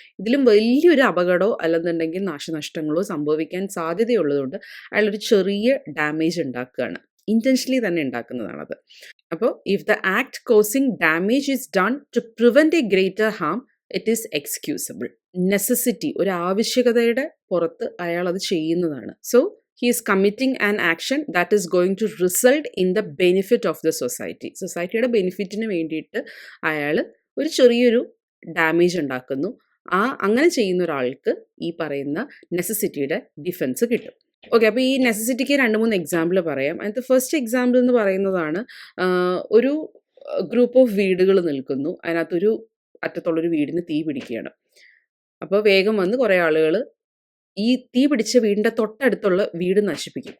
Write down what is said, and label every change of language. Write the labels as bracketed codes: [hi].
[ml] ഇതിലും വലിയൊരു അപകടമോ അല്ലെന്നുണ്ടെങ്കിൽ നാശനഷ്ടങ്ങളോ സംഭവിക്കാൻ സാധ്യതയുള്ളതുകൊണ്ട് അയാളൊരു ചെറിയ ഡാമേജ് ഉണ്ടാക്കുകയാണ്. ഇൻറ്റൻഷനലി തന്നെ ഉണ്ടാക്കുന്നതാണത്. അപ്പോൾ [en] If the act causing damage is done to prevent a greater harm it is excusable. [ml] Necessity, ഒരു ആവശ്യകതയുടെ പുറത്ത് അയാൾ അത് ചെയ്യുന്നതാണ്. [en] So he is committing an action that is going to result in the benefit of the society. [ml] സൊസൈറ്റിയുടെ ബെനിഫിറ്റിന് വേണ്ടിയിട്ട് അയാൾ ഒരു ചെറിയൊരു ഡാമേജ് ഉണ്ടാക്കുന്നു. അങ്ങനെ ചെയ്യുന്ന ഒരാൾക്ക് ഈ പറയുന്ന നെസസിറ്റിയുടെ ഡിഫൻസ് കിട്ടും. ഓക്കെ, അപ്പോൾ ഈ നെസസിറ്റിക്ക് 2-3 എക്സാമ്പിൾ പറയാം. അതിനകത്ത് ഫസ്റ്റ് എക്സാമ്പിൾ എന്ന് പറയുന്നതാണ്, ഒരു ഗ്രൂപ്പ് ഓഫ് വീടുകൾ നിൽക്കുന്നു. അതിനകത്തൊരു അറ്റത്തുള്ളൊരു വീടിന് തീ പിടിക്കുകയാണ്. അപ്പോൾ വേഗം വന്ന് കുറേ ആളുകൾ ഈ തീ പിടിച്ച വീടിൻ്റെ തൊട്ടടുത്തുള്ള വീട് നശിപ്പിക്കും.